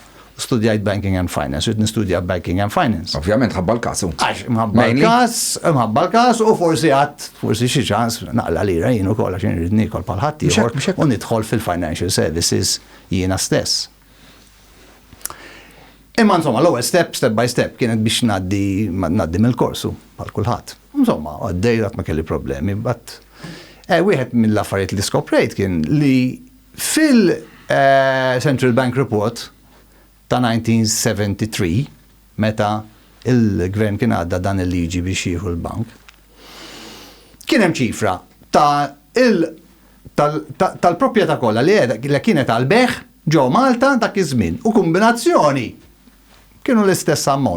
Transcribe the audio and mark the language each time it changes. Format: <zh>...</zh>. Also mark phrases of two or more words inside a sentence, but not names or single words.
<mt>Studjajt</mt> <en>Banking and Finance,</en> <mt>rrid nistudja</mt> <en>Banking and Finance.</en> <mt>Ovvjament ħabba l-kasu. Mħabba l-kas u forsi xi ċans naqla lira jien ukoll għax irid nikol bħal ħadd ieħor u nidħol fil-</mt> <en>financial services</en> <mt>jiena stess. Imma insomma l-ewwel</mt> <en>step by step</en> <mt>kienet biex ngħaddi mill-korsu bħal kulħadd. Insomma, għaddej ma kelli problemi, but wieħed mill-affarijiet li skoprejt kien li fil-Central Bank Report ta' 1973, meta il-gvern kien għadda dan il-liġi biex jieħu l-bank, kien hemm ċifra tal-proprjetà kollha li kienet għal-beħ ġew Malta dak iż-żmien u kombinazzjoni kienu l-istess ammont.</mt>